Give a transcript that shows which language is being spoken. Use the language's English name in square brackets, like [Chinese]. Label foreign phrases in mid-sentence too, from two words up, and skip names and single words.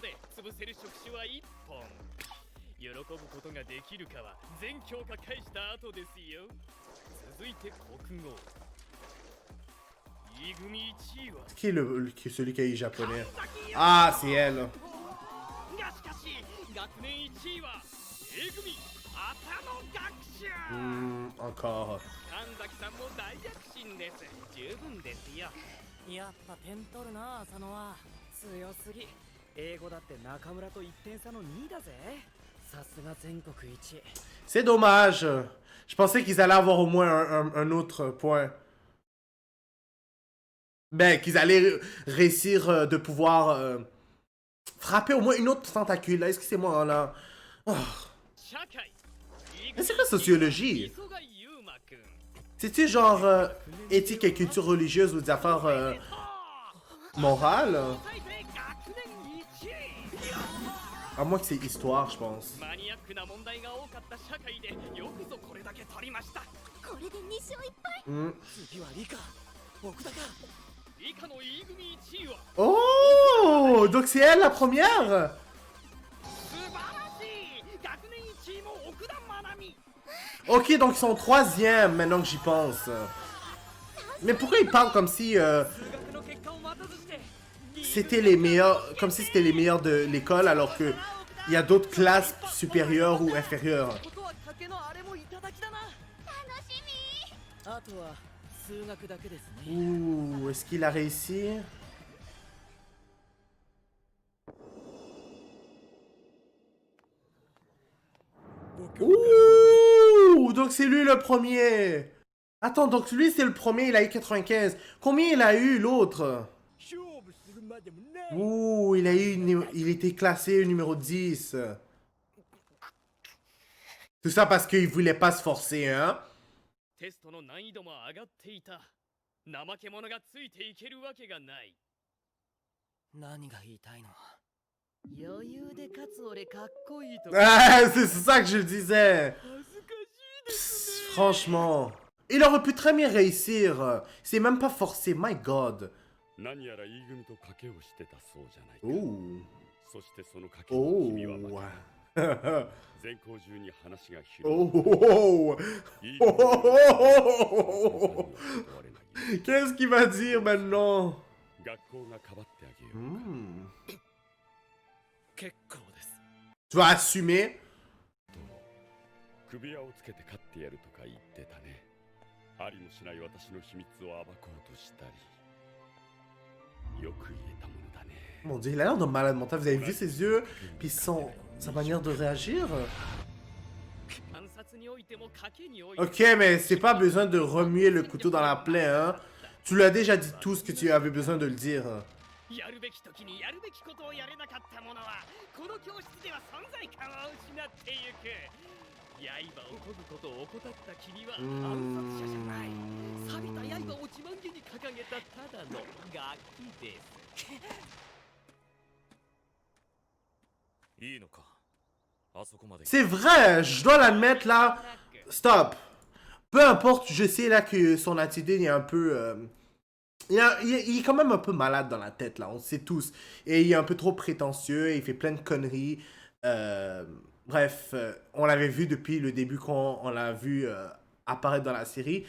[French] Qui est celui qui a eu japonais? Ah, c'est elle. [Japanese] A 組浅野学者 [French] Encore. [Japanese] 神崎さんも大躍進です。十分ですよ。やっぱ点取るな浅野は強すぎ。英語だって中村と1点差の2だぜ。さすが全国一。 [French] C'est dommage. Je pensais qu'ils allaient avoir au moins un autre point. Ben, qu'ils allaient réussir de pouvoir frapper au moins une autre tentacule. Là, excusez-moi, là. Oh. [Japanese] 社会 [French] Mais c'est quoi sociologie? [Japanese] 磯貝優馬くん [French] C'est-tu genre éthique et culture religieuse ou des affaires morales? [Japanese] 最低学年1位 [French] À moins que c'est histoire, je pense. [Japanese] マニアックな問題が多かった社会でよくぞこれだけ取りました。これで2勝1敗。 Hmm. 次は理科僕だか。理科の E 組1位は Oh! [French] Donc c'est elle la première? [Japanese] 素晴らしい。学年1位も奥田愛美。 [French] Ok, donc ils sont troisième maintenant que j'y pense. Mais pourquoi ils parlent comme si [Japanese] 数学の結果を待たずして [French] c'était les meilleurs, comme si c'était les meilleurs de l'école alors que il y a d'autres classes supérieures ou inférieures. [Japanese] ことは賭けのあれもいただきだな。楽しみ。あとは数学だけですね。 [French] Ouh, est-ce qu'il a réussi? Ouh, donc c'est lui le premier. Attends, donc lui c'est le premier, il a eu 95. Combien il a eu l'autre? [Japanese] 勝負するまでもない。 [French] Ouh, il était classé numéro 10. Tout ça parce qu'il voulait pas se forcer, hein? [Japanese] テストの難易度も上がっていた。怠け者がついていけるわけがない。何が言いたいの？余裕で勝つ俺かっこいいと。 [French] Ah, c'est ça que je disais. [Japanese] 恥ずかしいですね。 [French] Franchement. Il aurait pu très bien réussir. C'est même pas forcé, [English] my god. [Japanese] 何やら E 組と賭けをしてたそうじゃないか。 Ouh. そしてその賭けに君は負 Oh. けた。全校中に話が広 Oh. い。E 組 Oh. は [French] Qu'est-ce qu'il va dire maintenant? [Japanese] 学校がかばってあげよう。 Hmm. 結構です。 [French] Tu vas assumer? [Japanese] 首輪をつけて勝ってやるとか言ってたね。ありもしない私の秘密を暴こうとしたり。よく言えたものだね。 [French] Mon dieu, il a l'air de malade mental. Vous avez vu ses yeux? Puis sa manière de réagir? [Japanese] 暗殺においても賭けにおいても [French] Ok, mais c'est pas besoin de remuer le couteau dans la plaie, hein? Tu lui as déjà dit tout ce que tu avais besoin de le dire. [Japanese] やるべき時にやるべきことをやれなかった者はこの教室では存在感を失ってゆく。刃を研ぐことを怠った君は暗殺者じゃない。錆びた刃を自慢げに掲げたただのガキです。いいのか。あそこまで。 [French] C'est vrai, je dois l'admettre là. Stop. Peu importe, je sais là que son attitude est un peu... il est quand même un peu malade dans la tête là, on le sait tous. Et il est un peu trop prétentieux, et il fait plein de conneries. Bref, on l'avait vu depuis le début quand on l'a vu apparaître dans la série.